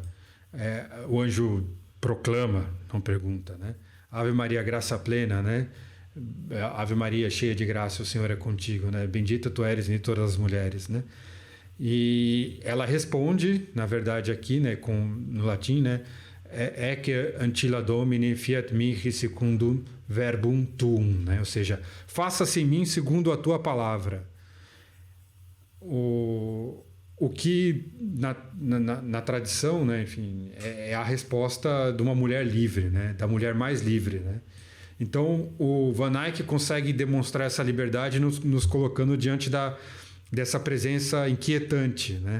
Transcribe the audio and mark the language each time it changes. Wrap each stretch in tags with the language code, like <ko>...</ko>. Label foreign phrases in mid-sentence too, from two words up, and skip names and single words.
<pt>o anjo proclama, não pergunta, né? Ave Maria, graça plena, né? Ave Maria, cheia de graça, o Senhor é contigo, né? Bendita tu eres entre todas as mulheres, né? E ela responde, na verdade aqui, né, no latim, né?</pt> <la>Ecce ancilla Domini fiat mihi secundum verbum tuum,</la> <pt>né? Ou seja, faça-se em mim segundo a tua palavra. O que na tradição, né, enfim, é a resposta de uma mulher livre, né, da mulher mais livre, né? Então o Van Eyck consegue demonstrar essa liberdade nos colocando diante dessa presença inquietante, né?</pt>